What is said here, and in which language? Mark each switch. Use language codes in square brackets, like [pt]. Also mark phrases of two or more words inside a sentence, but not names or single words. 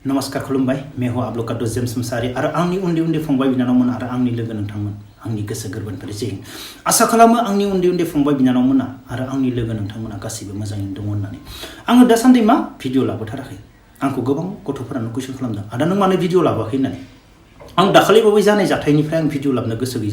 [brx] नमस्कार खुलुमबाय [hi] मैं हूं आप लोग का दोस्त [brx] जेम्स मुसाहारि आरो आंनि उन्दै उन्दै फंबाय बिनानावमोन आरो आंनि लोगो नोंथांमोन आंनि गोसो गोरबोनिफ्राय जै हिन्द आसा खालामो आंनि उन्दै उन्दै फंबाय बिनानावमोना आरो आंनि लोगो नोंथांमोना गासिबो मोजाङैनो दङ होननानै आङो दासान्दि मा भिडिअ लाबोथाराखै आंखौ गोबां गथ'फोरानो कुइसन खालामदों आदा नों मानो भिडिअ लाबोआखै होननानै आं दाखालि बावै जानाय जाथायनिफ्राय आं भिडिअ लाबोनो गोसो गैयै